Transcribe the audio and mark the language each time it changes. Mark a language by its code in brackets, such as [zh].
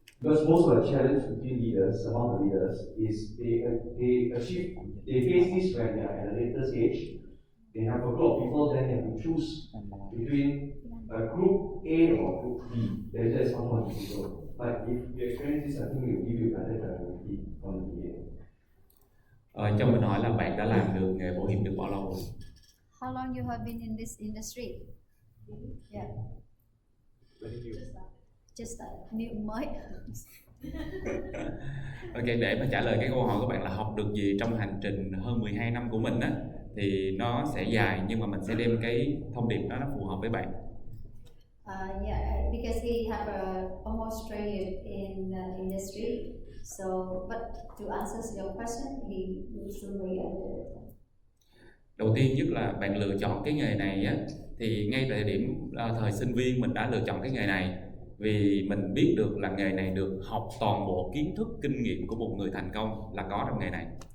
[en] Because most of the challenge between leaders, among the leaders, is they face this when they are at a later stage. They have a group of people, then they have to choose between a group A or group B. That is much more difficult. But if you experience this, I think it will give you better clarity from the beginning. [vi] Cho mình hỏi là bạn đã làm được nghề bảo hiểm được bao lâu rồi? [en] How long you have been in this industry? Yeah. Just new mới. [vi] Ok, để mà trả lời cái câu hỏi của bạn là học được gì trong hành trình hơn 12 năm của mình á, thì nó sẽ dài nhưng mà mình sẽ đem cái thông điệp đó nó phù hợp với bạn. [en] Yeah, because he have almost 3 years in the industry. So, but to answer your question, he usually [vi] Đầu tiên nhất là bạn lựa chọn cái nghề này á, thì ngay tại điểm thời sinh viên mình đã lựa chọn cái nghề này vì mình biết được là nghề này được học toàn bộ kiến thức, kinh nghiệm của một người thành công là có trong nghề này.